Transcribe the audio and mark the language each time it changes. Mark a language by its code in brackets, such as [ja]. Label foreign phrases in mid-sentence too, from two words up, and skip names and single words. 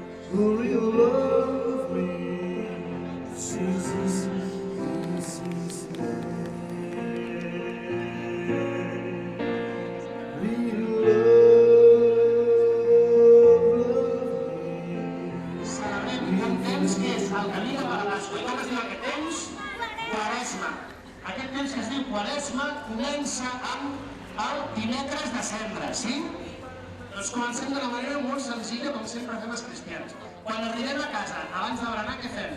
[en] Will you love me? Jesus, Jesus' name. Will you love me? [ca] Celebrem un temps que és el camí de Paradasco. I com es diu aquest temps? Quaresma. Aquest temps que es diu Quaresma comença amb el dimecres de cendra, sí? Doncs comencem d'una manera molt senzilla, com sempre fem els cristians. Quan arribem a casa, abans de berenar, què fem?